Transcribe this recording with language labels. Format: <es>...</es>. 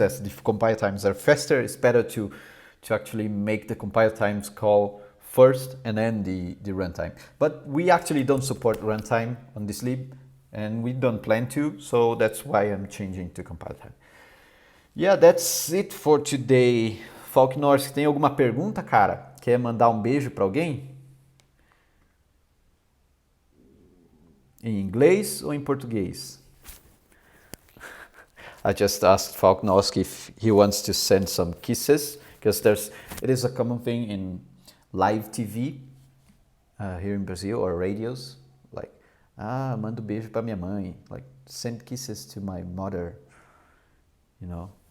<en>As the compile times are faster, it's better to actually make the compile times call first and then the runtime. But we actually don't support runtime on this lib, and we don't plan to, so that's why I'm changing to compile time. Yeah, that's it for today.</en> <pt>Falk Norse, tem alguma pergunta, cara? Quer mandar um beijo para alguém? Em inglês ou em português?</pt> <en>I just asked Falknowski if he wants to send some kisses, because it is a common thing in live TV here in Brazil, or radios, like,</en> <pt>mando beijo pra minha mãe,</pt> <en>like, send kisses to my mother, you know.</en>